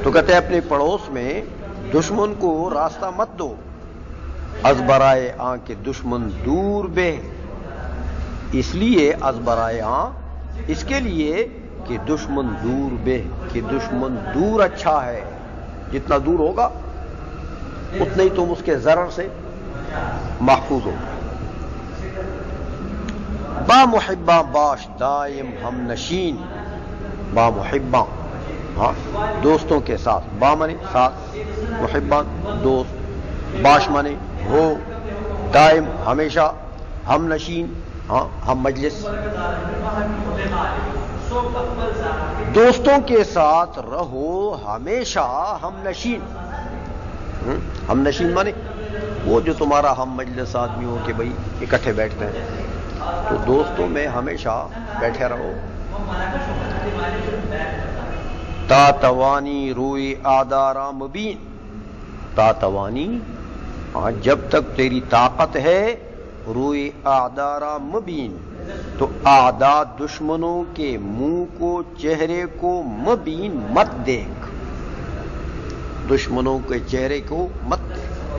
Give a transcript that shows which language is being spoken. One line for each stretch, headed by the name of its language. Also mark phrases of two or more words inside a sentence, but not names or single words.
Urdu: تو کہتے ہیں اپنے پڑوس میں دشمن کو راستہ مت دو،
Persian: از برائے آں کے دشمن دور بے،
Urdu: اس لیے
Persian: از برائے آں،
Urdu: اس کے لیے کہ
Persian: دشمن دور بے،
Urdu: کہ دشمن دور اچھا ہے، جتنا دور ہوگا اتنا ہی تم اس کے ضرر سے محفوظ ہو۔
Persian: با محباں باش دائم ہم نشین، با محباں
Urdu: دوستوں کے ساتھ، با منے ساتھ، محباں دوست، باش منے ہو، دائم ہمیشہ، ہم نشین ہم مجلس، دوستوں کے ساتھ رہو ہمیشہ ہم نشین۔ ہم نشین مانے وہ جو تمہارا ہم مجلس آدمی ہو کہ بھئی اکٹھے بیٹھتے ہیں، تو دوستوں میں ہمیشہ بیٹھے رہو۔
Persian: تا توانی روئی آدارا مبین، تا توانی
Urdu: جب تک تیری طاقت ہے،
Persian: روئی آدارا مبین،
Urdu: تو اعداء دشمنوں کے منہ کو، چہرے کو، مبین مت دیکھ، دشمنوں کے چہرے کو مت دیکھ،